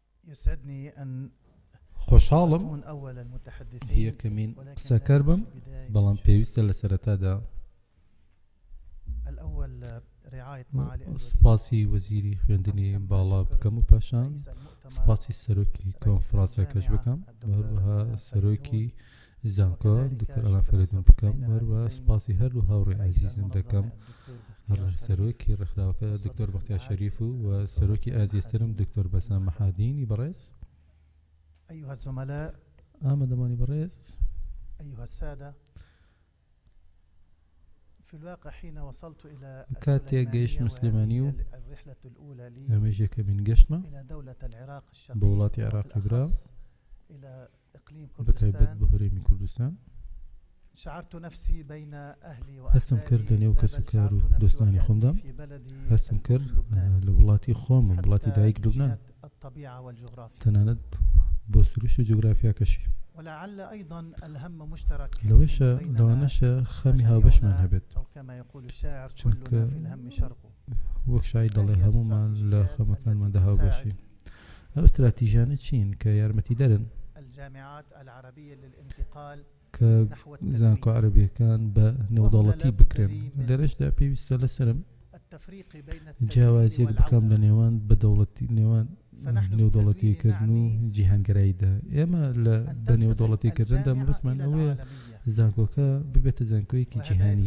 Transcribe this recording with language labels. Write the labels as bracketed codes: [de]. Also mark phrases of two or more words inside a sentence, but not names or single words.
[ar] يسعدني أن [ckb] خوشحاڵم [ar] أكون أول المتحدثين [ckb] یەکەمین قسەکار بم بەڵام پێویستە لە سەرەتادا [ar] الأول رعاية معالي [ckb] سپاسی وەزیری خوێندنی باڵا بکەم و پاشان سپاسی سەرۆکی کۆنفرانسەکەش بکەم هەروەها سەرۆکی زانکۆ دکتۆر ئەلا فەریدون بکەم هەروەها سپاسی هەردوو هاوڕێی عەزیزم دەکەم سەرۆکی ڕێکخراوەکە دکتۆر بەختیار شەریف و سەرۆکی ئازیزترم دکتۆر بەسام مەحادینی بەڕێز. [ar] أيها الزملاء [ckb] ئامادەمانی بەڕێز، [ar] أيها السادة، في الواقع حين وصلت إلى [ckb] کاتێک گەیشتم سلێمانی و [ar] الرحلة الأولى لي [ckb] ئەمەش یەکەمین گەشتمە [ar] إلى دولة العراق [ckb] بە وڵاتی عێراق برا [ar] إلى إقليم [ckb] بەتایبەت [ar] كردستان. [ckb] بە هەرێمی کوردستان [ar] شعرت نفسي بين أهلي [ckb] هەستم کرد لە نێو کەس و کار و دۆستانی خۆمدا، هەستم کرد لە وڵاتی خۆمم وڵاتی دایک لوبنان [ar] الطبيعة والجغرافيا [ckb] تەنانەت بۆ سروش و جوگرافیاکەشی. [ar] ولعل أيضا الهم مشترك [ckb] لەوانەشە خەمی هاوبەشمان هەبێت [ar] أو كما يقول الشاعر [ckb] چونکە [ar] كلنا في الهم شرق. [ckb] وەک شای دەڵێ هەمومان لە خەمەکانماندا هاوبەشی. ئەو استراتیژیانە چین کە یارمەتی دەرن [ar] الجامعات العربية للانتقال [ckb] کە زانکۆ عەرەبیەکان بە نێودەوڵەتی بکرێن. لەرەشدا پێویستە لەسرم جیاوازیەک بکەم لە نێوان بەدەوڵەتی نێوان نێودەوڵەتیکردن و جیهانگەراییدا. ئێمە لە بە نێودەوڵەتیکردندا مەبەستمان ئەوەیە زانکۆکە ببێتە زانکۆیەکی جیهانی.